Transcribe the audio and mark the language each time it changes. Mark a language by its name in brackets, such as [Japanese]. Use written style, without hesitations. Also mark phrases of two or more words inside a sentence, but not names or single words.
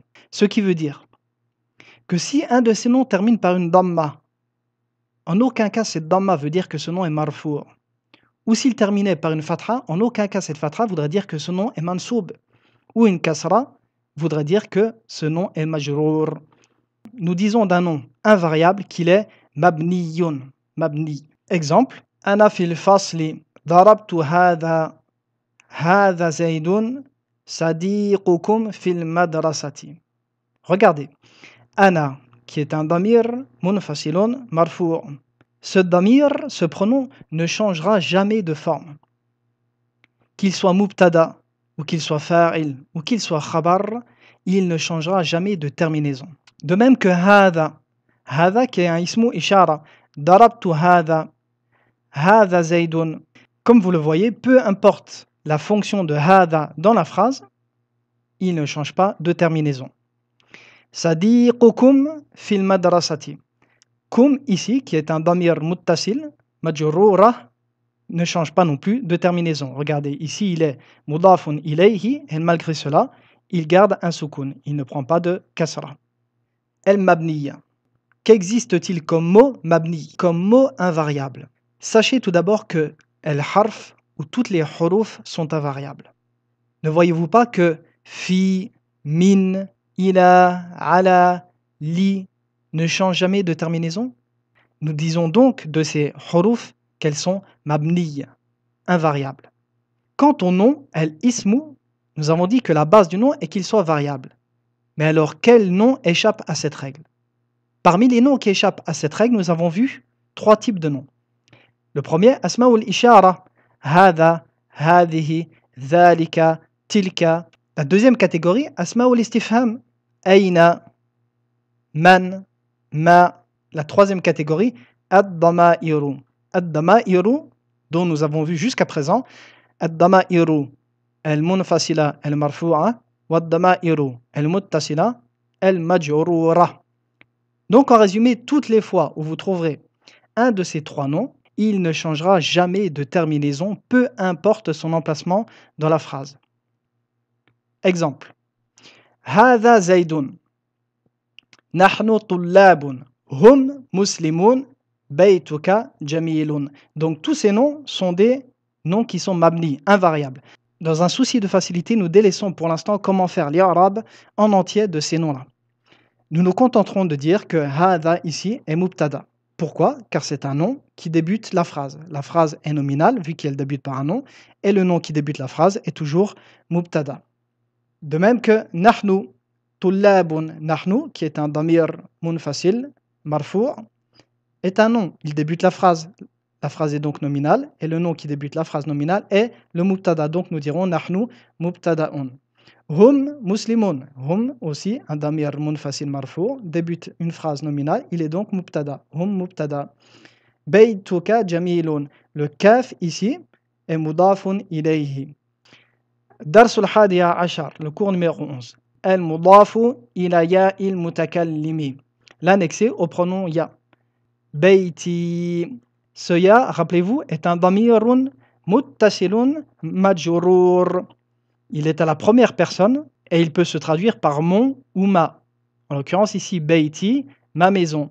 [French] Ce qui veut dire que si un de ces noms termine par une damma, en aucun cas cette damma veut dire que ce nom est marfou'. Ou s'il terminait par une fatha, en aucun cas cette fatha voudrait dire que ce nom est mansoub. Ou une kasra voudrait dire que ce nom est majrour. Nous disons d'un nom invariable qu'il est mabniyun. Mabni. [Arabic] Exemple, أنا في الفصل ضربت هذا هذا زيد صديقكم في المدرسة. [French] Regardez, ana qui est un [Arabic] ضمير منفصل مرفوع'. [French] Ce damir, ce pronom ne changera jamais de forme. Qu'il soit mubtada ou qu'il soit fa'il ou qu'il soit khabar, il ne changera jamais de terminaison. De même que hadha, hadha qui est un [Arabic] اسم إشارة, ضربت هذا هذا زيد. [French] Comme vous le voyez, peu importe la fonction de hadha dans la phrase, il ne change pas de terminaison. [Arabic] صديقكم في المدرسة. [French] Kum ici, qui est un [Arabic] ضمير متصل مجرورة, [French] ne change pas non plus de terminaison. Regardez, ici il est [Arabic] مضاف إليه, [French] et malgré cela, il garde un sukun. Il ne prend pas de kasra. El-mabniya. Qu'existe-t-il comme mot mabni, comme mot invariable? Sachez tout d'abord que el-harf, ou toutes les huruf, sont invariables. Ne voyez-vous pas que [Arabic] في من إلى على ل [French] ne changent jamais de terminaison? Nous disons donc de ces huruf qu'elles sont mabniya, invariables. Quant au nom, el-ismu, nous avons dit que la base du nom est qu'il soit variable. Mais alors, quel nom échappe à cette règle? Parmi les noms qui échappent à cette règle, nous avons vu trois types de noms. Le premier, [Arabic] أسماء الإشارة هذا هذه ذلك تلك. [French] La deuxième catégorie, [Arabic] أسماء الاستفهام أين من ما. [French] La troisième catégorie, [Arabic] الضمائر الضمائر, [French] dont nous avons vu jusqu'à présent, [Arabic] الضمائر المنفصلة المرفوعة والضمائر المتصلة المجرورة. [French] Donc en résumé, toutes les fois où vous trouverez un de ces trois noms, il ne changera jamais de terminaison, peu importe son emplacement dans la phrase. Exemple. [Arabic] هذا زيد. نحن طلاب هم مسلمون. بيتك جميل. [French] Donc tous ces noms sont des noms qui sont mabni, invariables. Dans un souci de facilité, nous délaissons pour l'instant comment faire l'i'rab en entier de ces noms-là. Nous nous contenterons de dire que hadha ici est mubtada. Pourquoi? Car c'est un nom qui débute la phrase. La phrase est nominale vu qu'elle débute par un nom et le nom qui débute la phrase est toujours mubtada. De même que [Arabic] نحن طلاب نحن, [French] qui est un [Arabic] ضمير منفصل مرفوع', [French] est un nom. Il débute la phrase. La phrase est donc nominale, et le nom qui débute la phrase nominale est le mubtada. Donc nous dirons [Arabic] نحن مبتدأ هم مسلمون. [French] Hum aussi, un [Arabic] ضمير منفصل مرفوع', [French] débute une phrase nominale, il est donc mubtada. [Arabic] هم مبتدأ بيتك جميل. [French] Le kaf ici est [Arabic] مضاف إليه. الدرس الحادي عشر, [French] le cours numéro 11. [Arabic] المضاف إلى ياء المتكلم. [French] L'annexé au pronom ya. Bayti. Ce ya, rappelez-vous, est un [Arabic] ضمير متصل مجرور. [French] Il est à la première personne et il peut se traduire par mon ou ma. En l'occurrence ici, bayti, ma maison.